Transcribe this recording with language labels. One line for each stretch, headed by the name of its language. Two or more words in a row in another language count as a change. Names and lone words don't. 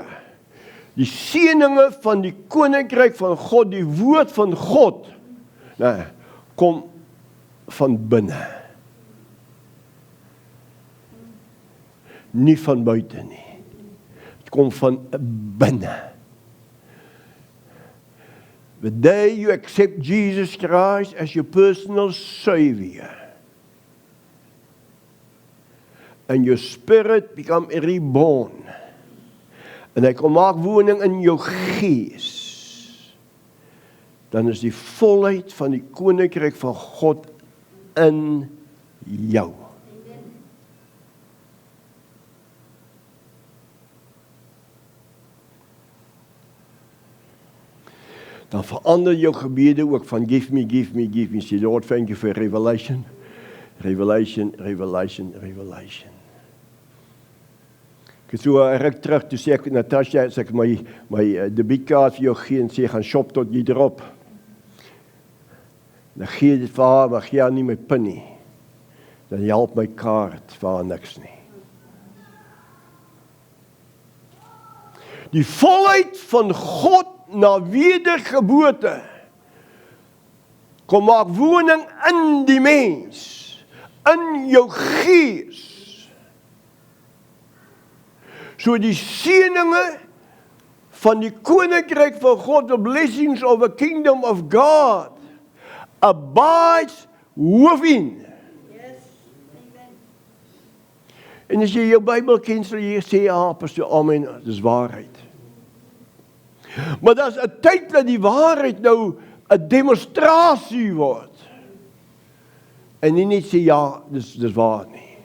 Afrikaans: Die seëninge van die koninkryk van God, die woord van God, kom van binne. Nie van buite nie. Het kom van binne.
English: The day you accept Jesus Christ as your personal Savior, and your spirit become reborn,
Afrikaans: en hy kom maak woning in jou gees, dan is die volheid van die koninkryk van God in jou. Dan verander jou gebede ook van
English: give me, give me, give me. Say, Lord, thank you for revelation. Revelation, revelation, revelation.
Afrikaans: Ek het so ruk terug, toe sê ek, Natasha, as ek my debietkaart vir jou gee en sê, gaan shop tot jy drop. Dan gee dit vir haar, maar gee haar nie my pin nie. Dan help my kaart vir haar niks nie. Die volheid van God na wedergeboorte kom maak woning in die mens, in jou gees. So die seëninge van die koninkryk van God,
English: the blessings of the kingdom of God, abides within. Yes.
Afrikaans: En as jy jou Bybel ken, sal jy sê, pastoor, amen, dis waarheid. Maar daar is 'n tyd dat die waarheid nou 'n demonstrasie word. En nie net sê, ja, dis waar nie.